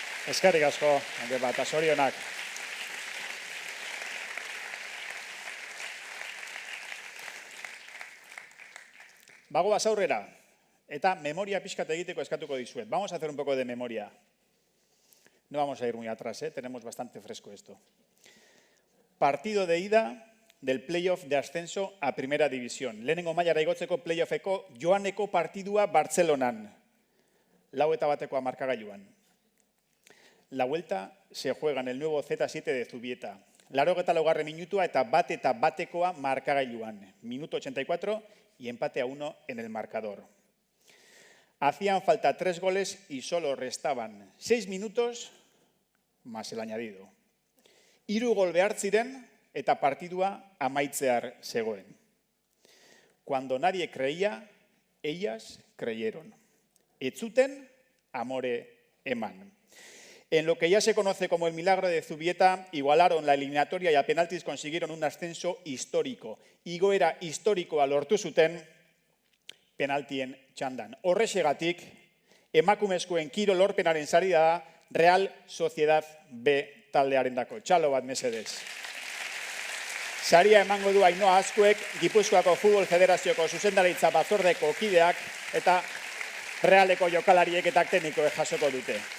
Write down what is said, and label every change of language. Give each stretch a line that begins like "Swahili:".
Basque: Eskerrik asko, eta zorionak. Bagoaz aurrera, eta memoria pixkat egiteko eskatuko dizuet.
Spanish: Vamos a hacer un poco de memoria. No vamos a ir muy atrás, tenemos bastante fresco esto. Partido de ida del playoff de ascenso a Primera División.
Basque: Lehenengo mailara igotzeko playoffeko joaneko partidua Bartzelonan. 4-1 markagailuan.
Spanish: La vuelta se juega en el nuevo Z7 de Zubieta.
Basque: 84 minutua eta 1-1 markagailuan.
Spanish: Minuto 84 y empate a 1 en el marcador. Hacían falta 3 goles y solo restaban 6 minutos más el añadido.
Basque: 3 gol behar ziren eta partidua amaitzear zegoen.
Spanish: Cuando nadie creía, ellas creyeron.
Basque: Ez zuten amore eman.
Spanish: En lo que ya se conoce como el milagro de Zubieta, igualaron la eliminatoria y a penaltis consiguieron un ascenso histórico.
Basque: Igoera historikoa lortu zuten penaltien txandan. Horrexegatik, emakumezkoen kirol lorpenaren sari da Real Sociedad B taldearendako. Txalo bat mesedez. Saria emango du Ainhoa Azkuek, Gipuzkoako Futbol Federazioko zuzendaritza batzordeko kideak eta Realeko jokalariek eta teknikoek jasoko dute.